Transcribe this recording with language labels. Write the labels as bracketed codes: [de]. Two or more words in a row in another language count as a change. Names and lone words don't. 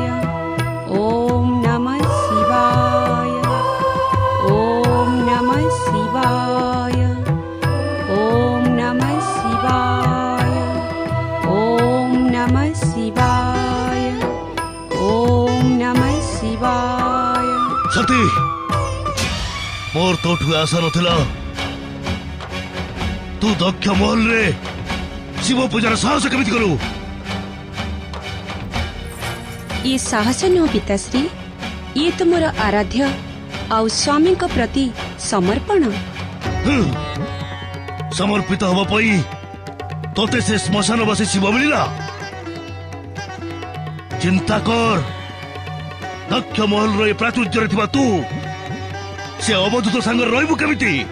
[sa] ओम नमः शिवाय। ओम नमः शिवाय। ओम नमः शिवाय। ओम नमः शिवाय। ओम नमः शिवाय। [or] ସତୀ ମୋର ତୋଠୁ ଆଶା ନଥିଲା ତୁ ଦକ୍ଷ ମହଲରେ ଶିବ ପୂଜାର ସାହସ କେମିତି କଲୁ? ଏ ସାହସ ନୁହଁ ପିତାଶ୍ରୀ, ଏ ତ ମୋର ଆରାଧ୍ୟ ଆଉ ସ୍ୱାମୀ ପ୍ରତି ସମର୍ପଣ। ସମର୍ପିତ ହେବା ପାଇଁ ତୋତେ ସେ ଶ୍ମଶାନବାସୀ ଶିବ ମିଳିଲା? ଚିନ୍ତା କର, ଦକ୍ଷ ମହଲର ଏ ପ୍ରାଚୁର୍ଯ୍ୟରେ ଥିବା ତୁ ସେ ଅବଧୂତ ସାଙ୍ଗରେ ରହିବୁ କେମିତି?